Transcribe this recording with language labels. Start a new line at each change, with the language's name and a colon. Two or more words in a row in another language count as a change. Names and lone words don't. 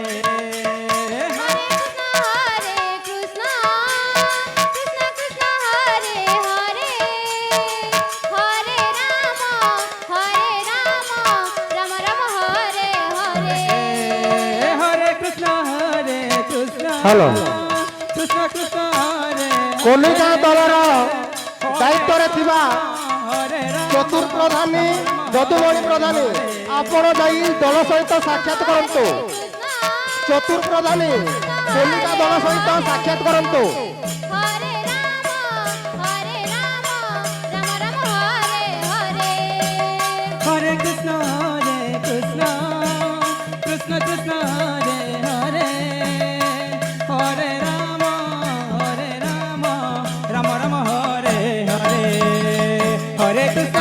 Sanskrit: हरे कृष्ण कृष्ण हरे हरे हरे राम राम हरे हरे हरे कृष्ण कृष्ण
English: हेलो
Sanskrit: कृष्ण कृष्ण हरे
Odia: କଲିକା ଦଳର ଦାୟିତ୍ୱ ଥିବା
Sanskrit: हरे राम
Odia: चतुर्प्रधानी যদুমণি প্রধানী ଆପଣ ଯାଇ ଦଳ ସହିତ ସାକ୍ଷାତ କରନ୍ତୁ। ଚତୁର୍ପ୍ରଧାନୀ କଲିକା ଦଳ ସହିତ ସାକ୍ଷାତ କରନ୍ତୁ।
Sanskrit: हरे राम राम हरे हरे हरे कृष्ण कृष्ण कृष्ण कृष्ण हरे हरे हरे राम राम राम हरे हरे हरे कृष्ण